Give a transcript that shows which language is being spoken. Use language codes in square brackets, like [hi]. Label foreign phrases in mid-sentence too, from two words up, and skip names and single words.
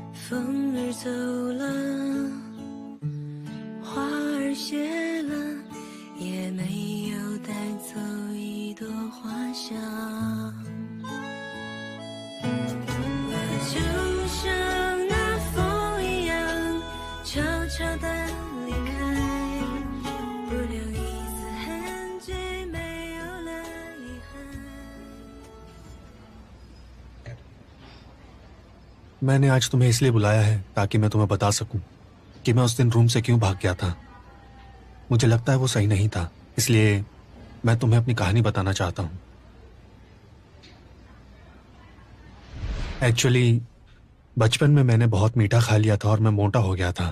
[zh] 风儿走了，花儿谢了，也没有带走一朵花香。我就像那风一样，悄悄地离开，不留一丝痕迹，没有了遗憾。 [hi] मैंने आज तुम्हें इसलिए बुलाया है ताकि मैं तुम्हें बता सकूं कि मैं उस दिन रूम से क्यों भाग गया था। मुझे लगता है वो सही नहीं था, इसलिए मैं तुम्हें अपनी कहानी बताना चाहता हूं। एक्चुअली बचपन में मैंने बहुत मीठा खा लिया था और मैं मोटा हो गया था।